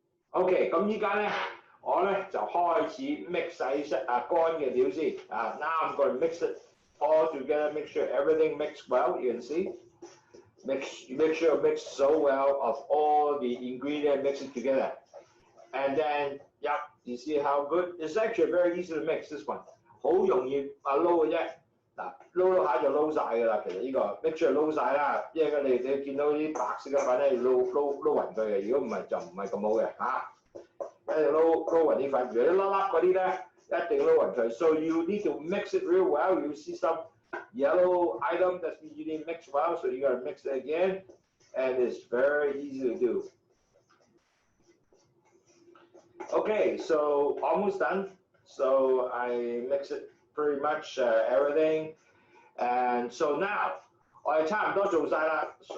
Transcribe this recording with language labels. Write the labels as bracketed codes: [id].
[yue] OK， 咁依家咧我咧就開始 mix 晒乾嘅料先啊。 [en] Now I'm going to mix it all together, make sure everything mixed well. You can see. Make sure it mix so well of all the ingredients, mix it together. And then, yep, you see how good? It's actually very easy to mix this one. [yue] 好容易撈嘅啫。嗱，撈下就撈晒㗎啦。其實呢個 make sure 撈晒啦，因為你見到啲白色嘅粉咧，撈勻佢嘅。如果唔係就唔係咁好嘅嚇。一定撈勻啲粉，如果一粒粒嗰啲咧，一定撈勻佢。 [en] So you need to mix it real well. You see some yellow item that you didn't mix well, so you gotta mix it again, and it's very easy to do. Okay, so almost done. So I mix it pretty much everything, and so now [yue] 我哋差唔多做晒啦。